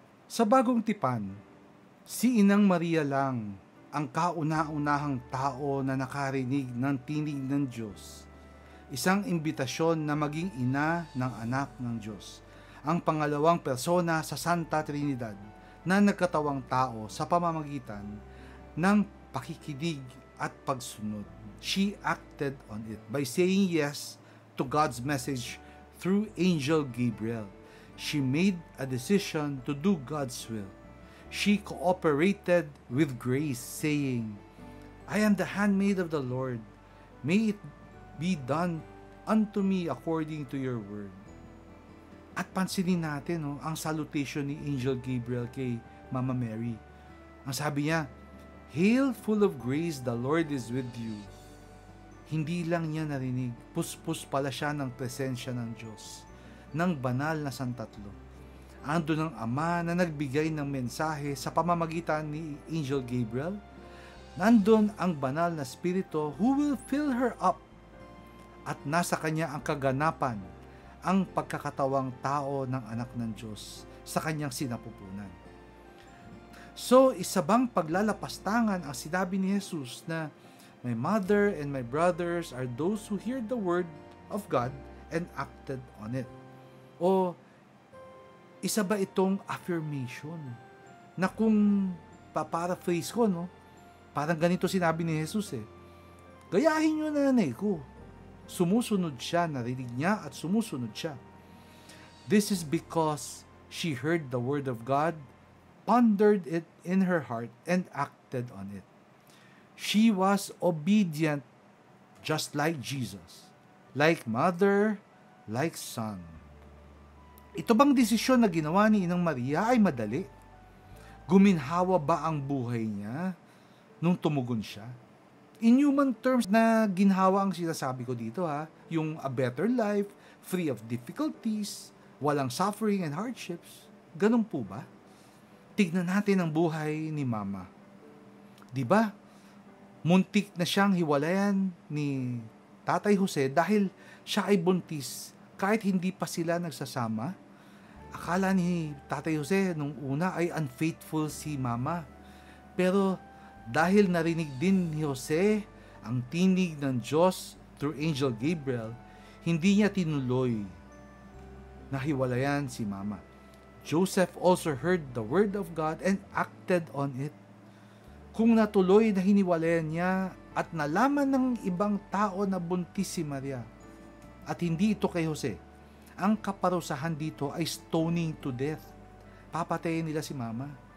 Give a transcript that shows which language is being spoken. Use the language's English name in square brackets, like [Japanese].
[Filipino] Sa bagong tipan, si Inang Maria lang ang kauna-unahang tao na nakarinig ng tinig ng Diyos. Isang imbitasyon na maging ina ng anak ng Diyos. Ang pangalawang persona sa Santa Trinidad na nagkatawang tao sa pamamagitan ng pakikinig at pagsunod. [English] She acted on it by saying yes to God's message through Angel Gabriel. She made a decision to do God's will. She cooperated with grace, saying, I am the handmaid of the Lord. May it be done unto me according to your word. [Filipino] At pansinin natin ang salutation ni Angel Gabriel kay Mama Mary. Ang sabi niya, [English] Hail full of grace, the Lord is with you. [Filipino] Hindi lang niya narinig, puspos pala siya ng presensya ng Diyos, ng banal na Santatlo. Ando ng Ama na nagbigay ng mensahe sa pamamagitan ni Angel Gabriel. Nandun ang banal na Espiritu [English] who will fill her up. [Filipino] At nasa kanya ang kaganapan, ang pagkakatawang tao ng anak ng Diyos sa kanyang sinapupunan. So, isa bang paglalapastangan ang sinabi ni Jesus na [English] my mother and my brothers are those who heard the word of God and acted on it? [Filipino] O isa ba itong affirmation na kung paparaphrase ko, parang ganito sinabi ni Jesus gayahin nyo na nanay ko. Sumusunod siya, narinig niya at sumusunod siya. [English] This is because she heard the word of God, pondered it in her heart, and acted on it. She was obedient just like Jesus, like mother, like son. [Filipino] Ito bang desisyon na ginawa ni Inang Maria ay madali? Guminhawa ba ang buhay niya nung tumugon siya? [English] In human terms [Filipino] na ginhawa ang sinasabi ko dito yung [English] a better life, free of difficulties, walang suffering and hardships. [Filipino] Ganun po ba? Tignan natin ang buhay ni Mama. 'Di ba? Muntik na siyang hiwalayan ni Tatay Jose dahil siya ay buntis kahit hindi pa sila nagsasama. Akala ni Tatay Jose nung una ay unfaithful si Mama. Pero dahil narinig din ni Jose ang tinig ng Diyos through Angel Gabriel, hindi niya tinuloy na hiwalayan si Mama. [English] Joseph also heard the word of God and acted on it. [Filipino] Kung natuloy na hiniwalayan niya at nalaman ng ibang tao na buntis si Maria at hindi ito kay Jose, ang kaparusahan dito ay [English] stoning to death. [Filipino] Papatayin nila si Mama.